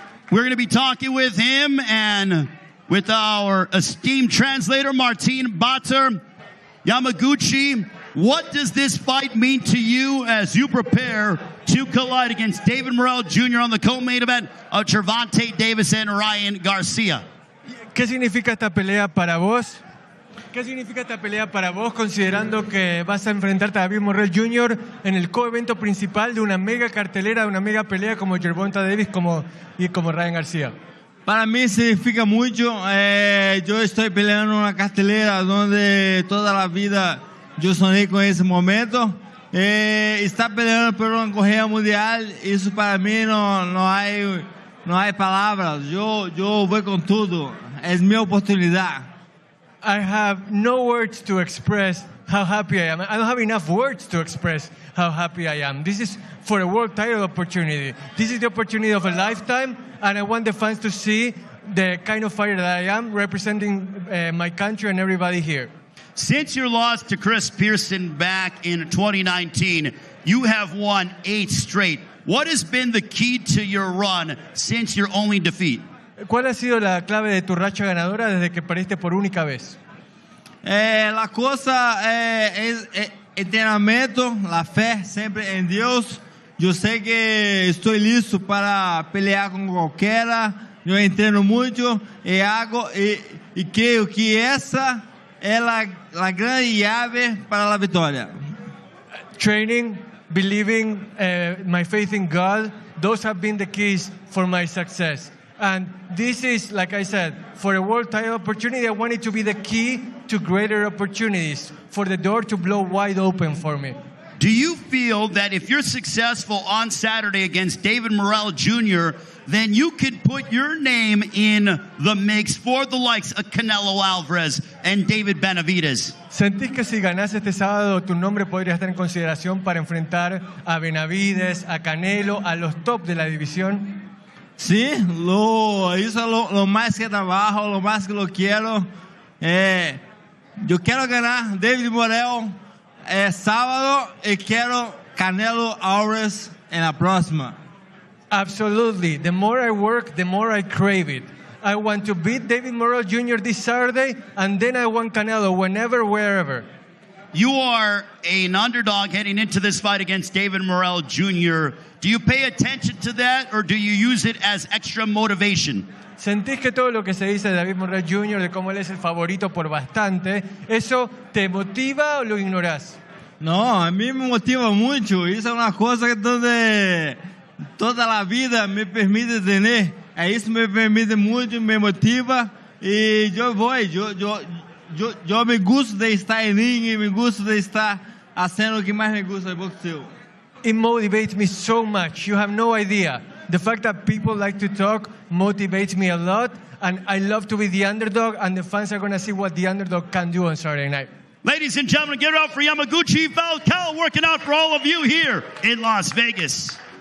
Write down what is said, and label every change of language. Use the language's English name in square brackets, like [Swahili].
[English] We're going to be talking with him and with our esteemed translator, Martin Batter. Yamaguchi, what does this fight mean to you as you prepare to collide against David Morrell Jr. on the co-main event of Gervonta Davis and Ryan Garcia? [Spanish] ¿Qué significa esta pelea para vos? ¿Qué significa esta pelea para vos, considerando que vas a enfrentarte a David Morrell Jr. en el co-evento principal de una mega cartelera, de una mega pelea como Gervonta Davis y como Ryan Garcia? Para mí significa mucho. Yo estoy peleando en una cartelera donde toda la vida yo soñé con ese momento. Estar peleando por una correa mundial, eso para mí no hay palabras. Yo voy con todo. Es mi oportunidad. [English] I have no words to express how happy I am. I don't have enough words to express how happy I am. This is for a world title opportunity. This is the opportunity of a lifetime, and I want the fans to see the kind of fighter that I am, representing my country and everybody here. Since your loss to Chris Pearson back in 2019, you have won 8 straight. What has been the key to your run since your only defeat? [Spanish] ¿Cuál ha sido la clave de tu racha ganadora desde que perdiste por única vez? La cosa es entrenamiento, la fe siempre en Dios. Yo sé que estoy listo para pelear con cualquiera. Yo entreno mucho y hago y creo que esa es la gran llave para la victoria. [English] Training, believing, my faith in God, those have been the keys for my success. And this is, like I said, for a world title opportunity, I want it to be the key to greater opportunities, for the door to blow wide open for me. Do you feel that if you're successful on Saturday against David Morrell Jr., then you could put your name in the mix for the likes of Canelo Alvarez and David Benavidez? [Spanish] ¿Sentís que si ganás este sábado tu nombre podría estar en consideración para enfrentar a Benavidez, a Canelo, a los top de la división? Sí, eso es lo más que trabajo, lo más que lo quiero. Yo quiero ganar David Morrell sábado y quiero Canelo Alvarez en la próxima. [English] Absolutely. The more I work, the more I crave it. I want to beat David Morrell Jr. this Saturday, and then I want Canelo whenever, wherever. You are an underdog heading into this fight against David Morrell Jr. Do you pay attention to that, or do you use it as extra motivation? [Spanish] ¿Sentís que todo lo que se dice de David Morrell Jr., de cómo él es el favorito por bastante, eso te motiva o lo ignorás? No, a mí me motiva mucho. Eso es una cosa donde toda la vida me permite tener. Eso me permite mucho, me motiva y yo voy. Yo me gusta de estar en ring y me gusta de estar haciendo lo que más me gusta del boxeo. [English] It motivates me so much. You have no idea. The fact that people like to talk motivates me a lot, And I love to be the underdog, and the fans are going to see what the underdog can do on Saturday night. Ladies and gentlemen, get it up for Yamaguchi Falcao working out for all of you here in Las Vegas.